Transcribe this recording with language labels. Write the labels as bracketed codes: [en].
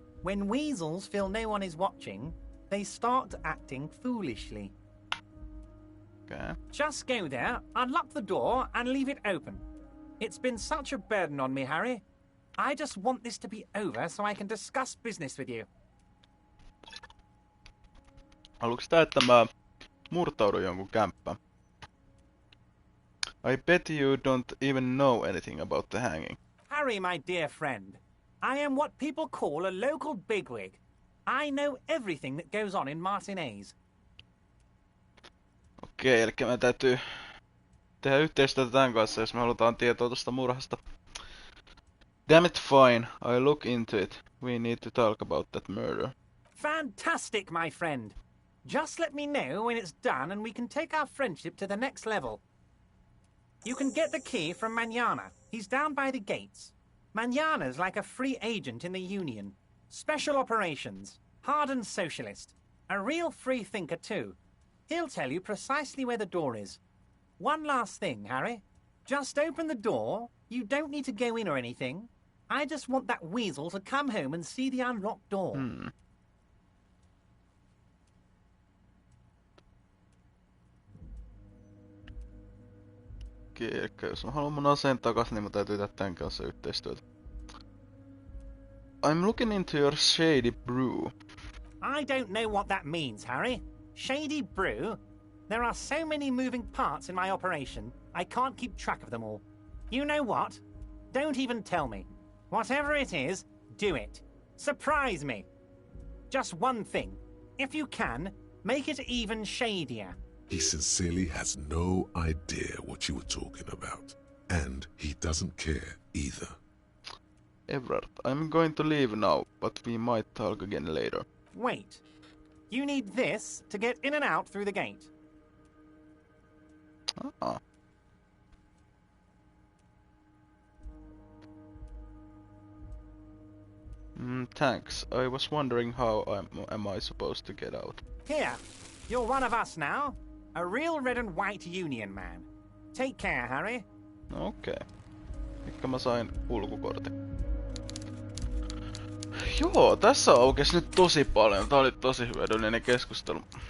[en] When weasels feel no one is watching, they start acting foolishly. Okay. Just go there, unlock the door, and leave it open. It's been such a burden on me, Harry. I just want this to be over so I can discuss business with you. [fi] Haluatko tää, että mä murtaudun jonkun kämppään? [en] I bet you don't even know anything about the hanging. Harry, my dear friend, I am what people call a local bigwig. I know everything that goes on in Martinez. [fi] Okei, eli me täytyy tehdä yhteistyötä tämän kanssa, jos me halutaan tietoa tuosta murhasta. [en] Damn it, fine. I look into it. We need to talk about that murder. Fantastic, my friend. Just let me know when it's done and we can take our friendship to the next level. You can get the key from Manana. He's down by the gates. Manana's like a free agent in the Union. Special operations. Hardened socialist. A real free thinker, too. He'll tell you precisely where the door is. One last thing, Harry. Just open the door. You don't need to go in or anything. I just want that weasel to come home and see the unlocked door. [fi] Okei, eli jos mä haluan mun aseen takas, niin mä täytyy tehdä tän kanssa yhteistyötä. [en] I'm looking into your shady brew. I don't know what that means, Harry. Shady brew? There are so many moving parts in my operation, I can't keep track of them all. You know what? Don't even tell me. Whatever it is, do it. Surprise me. Just one thing. If you can, make it even shadier. He sincerely has no idea what you were talking about. And he doesn't care either. Everard, I'm going to leave now, but we might talk again later. Wait. You need this to get in and out through the gate. Ah. Thanks. I was wondering how am I supposed to get out? Here, you're one of us now. A real red and white union man. Take care, Harry. [fi] Okei. Mikkä mä sain kulkukortin. Joo, tässä aukesi nyt tosi paljon. Tää oli tosi hyödyllinen keskustelu.